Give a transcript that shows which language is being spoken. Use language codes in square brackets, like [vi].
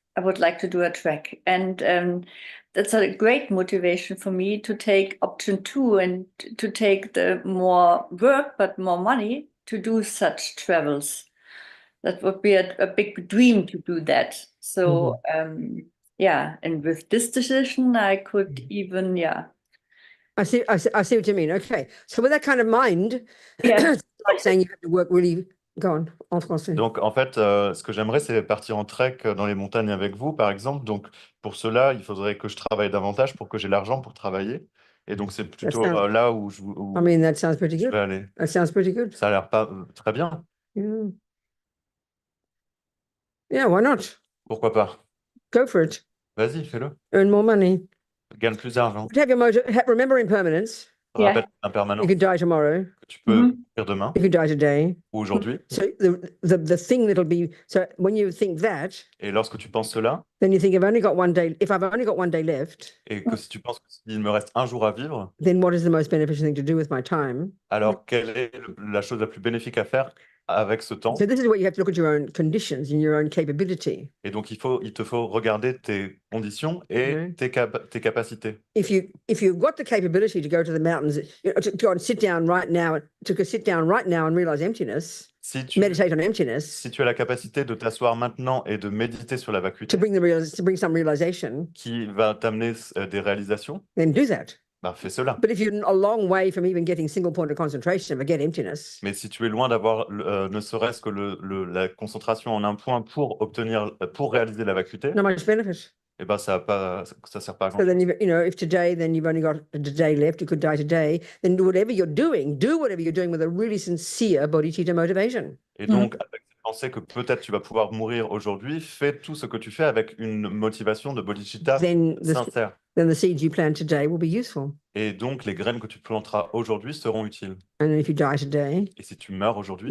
[en] I would like to do a trek, and that's a great motivation for me to take option 2 and to take the more work but more money to do such travels. That would be a big dream to do that. So yeah, and with this decision, I could even I see what you mean. Okay. So with that kind of mind, it's like saying you have to work really. Go on, [fr] en français. Donc, en fait, ce que j'aimerais, c'est partir en trek dans les montagnes avec vous, par exemple. Donc, pour cela, il faudrait que je travaille davantage pour que j'ai l'argent pour travailler. Et donc, c'est plutôt là où je [en] I mean, that sounds pretty good. [fr] vais aller. [en] That sounds pretty good. [fr] Ça a l'air pas très bien. [en] Yeah, why not? [fr] Pourquoi pas? [en] Go for it. [fr] Vas-y, fais-le. [en] Earn more money. [fr] Gagne plus d'argent. [en] Have your remember impermanence. [fr] Rappelle l'impermanence. [en] You could die tomorrow. [fr] Que tu peux mourir demain [en] You could die today. [fr] ou aujourd'hui. [en] So the thing that'll be when you think that. [fr] Et lorsque tu penses cela. [en] Then you think If I've only got one day left. [fr] Et que si tu penses qu'il me reste un jour à vivre. [en] Then what is the most beneficial thing to do with my time? [fr] Alors quelle est la chose la plus bénéfique à faire avec ce temps? [en] So this is where you have to look at your own conditions and your own capability. [fr] Et donc il te faut regarder tes conditions et tes capacités. [en] If you've got the capability to go to the mountains, to go and sit down right now and realize emptiness, meditate on emptiness. [fr] Si tu as la capacité de t'asseoir maintenant et de méditer sur la vacuité, [en] to bring some realization, [fr] qui va t'amener des réalisations, [en] then do that. [fr] bah, fais cela. [en] But if you're a long way from even getting single point of concentration, forget emptiness. [fr] Mais si tu es loin d'avoir ne serait-ce que la concentration en un point pour réaliser la vacuité, [en] Not much benefit. [fr] eh ben, ça sert pas à [en] So [fr] grand-chose. [en] then, if today, then you've only got a day left, you could die today, then do whatever you're doing with a really sincere bodhicitta motivation. [fr] Et donc, avec cette pensée que peut-être tu vas pouvoir mourir aujourd'hui, fais tout ce que tu fais avec une motivation de bodhicitta [en] Then [fr] sincère. [en] the seeds you plant today will be useful. [fr] Et donc, les graines que tu planteras aujourd'hui seront utiles. [en] And if you die today, [fr] Et si tu meurs aujourd'hui,